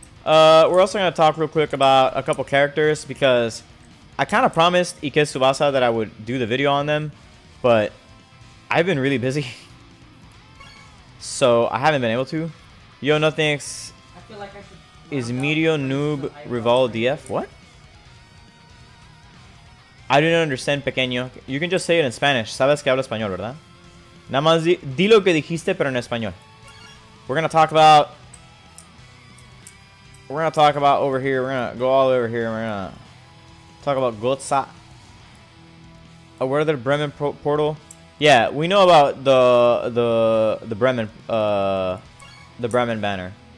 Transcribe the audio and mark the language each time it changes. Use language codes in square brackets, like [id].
[en] We're also going to talk real quick about a couple characters because I kind of promised Ike Tsubasa that I would do the video on them, but I've been really busy. So I haven't been able to. Yo, no thanks. Is Medio Noob Rival DF? What? I didn't understand, pequeño. You can just say it in Spanish. [es] Sabes que hablo español, ¿verdad? Nada más di lo que dijiste, pero en español. [en] We're gonna talk about. We're gonna talk about over here. We're gonna go all over here. We're gonna talk about Gotsa. Where the Bremen portal? Yeah, we know about the Bremen banner.